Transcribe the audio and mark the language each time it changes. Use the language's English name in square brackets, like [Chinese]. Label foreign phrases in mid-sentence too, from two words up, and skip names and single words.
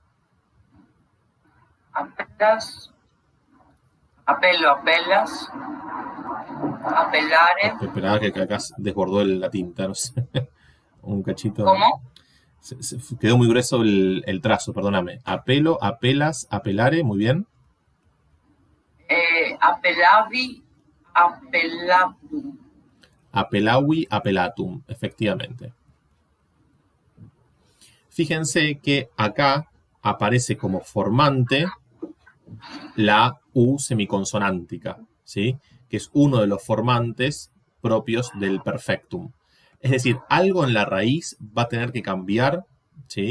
[Latin] Apelas, apelo, apelas, apelare. [Spanish] Esperaba que acá desbordó la tinta, no sé. Un cachito. ¿Cómo? Se quedó muy grueso el trazo, perdóname. [Latin] Apelo, apelas, apelare, [Spanish] muy bien. [Latin] Apelavi, apelatum. Apelavi, apelatum, [Spanish] efectivamente. Fíjense que acá aparece como formante la U semiconsonántica, ¿sí? Que es uno de los formantes propios del perfectum. Es decir, algo en la raíz va a tener que cambiar, ¿sí?